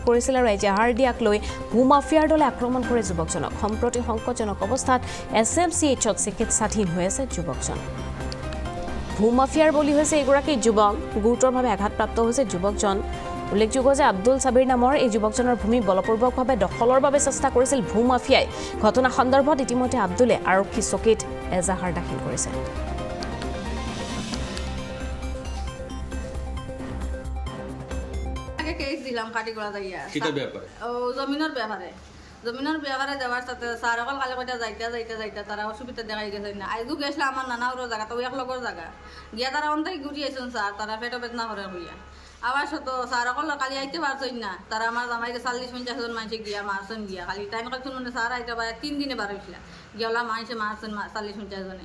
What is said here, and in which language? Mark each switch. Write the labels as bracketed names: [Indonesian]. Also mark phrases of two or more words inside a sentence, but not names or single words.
[Assamese] কৰিছিল আৰু এজাহাৰ দিয়াক লৈ ভূমাফিয়াৰ দলে আক্ৰমণ কৰে যুৱকজনক সম্প্ৰতি সংকটজনক অৱস্থাত SMCHত চিকিৎসাধীন হৈ আছে যুৱকজন ভূমাফিয়াৰ বলি হৈছে এগৰাকী যুৱক গুৰুতৰভাৱে আঘাতপ্ৰাপ্ত হৈছে যুৱকজন উল্লেখযোগ্য যে আব্দুল সাবিৰ নামৰ এই যুৱকজনৰ ভূমি বলপূৰ্বকভাৱে দখলৰ বাবে চেষ্টা কৰিছিল ভূমাফিয়াই ঘটনা সন্দৰ্ভত ইতিমধ্যে আব্দুলে আৰক্ষী চকীত এজাহাৰ দাখিল কৰিছে [Sylheti] কেস দিলাম কাটিগড়া যাইয়া কিটা ব্যাপার ও জমিনের ব্যাপারে যাওয়ার সাথে স্যার অকল কালে কইটা যাইতা তারা অসুবিধা দেখাই গেছে না আইজু গেছলা আমার নানাউর জায়গা তো এক লগর জায়গা গিয়া তারা অন্তাই ঘুরি আইছেন স্যার তারা পেটো বেদনা করে হইয়া আবার তো স্যার অকল কালি আইতে পারছেন না তারা আমার জামাইকে 40-50 জন মানুষ গিয়া মারছেন গিয়া খালি টাইম কাটছেন মানে স্যার আইতে পারে 3 দিনে বার হইছিলা গিয়ালা মানুষে মারছেন 40-50 জনে